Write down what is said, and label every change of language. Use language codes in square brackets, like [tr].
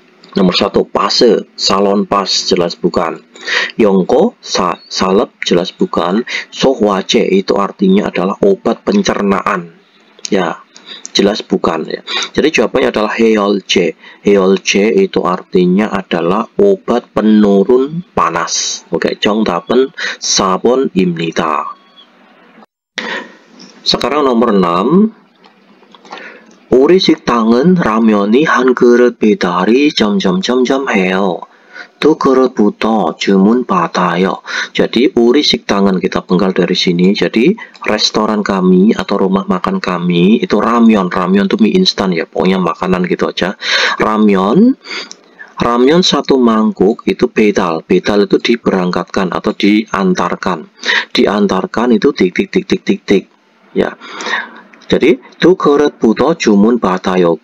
[id] Nomor 1, pase, salon pas, jelas bukan. Yongko, salep, jelas bukan. Sohwace itu artinya adalah obat pencernaan. Ya, jelas bukan ya. Jadi jawabannya adalah 해열제. 해열제 itu artinya adalah obat penurun panas. [ko] Oke, 정답은 4번입니다. [id] Sekarang nomor 6. [ko] 우리 식당은 라면이 한 그릇 배달이 점점점점 해요. 2그릇부터 주문 받아요. [id] Jadi [ko] uri 식당은 [id] kita penggal dari sini. Jadi restoran kami atau rumah makan kami itu ramyeon. Ramyeon itu mie instan ya. Pokoknya makanan gitu aja. Ramyeon 1 mangkuk itu bedal. Bedal itu diberangkatkan atau diantarkan. Diantarkan itu titik. Ya. [ko] Jadi 2그릇부터 주문 받아요.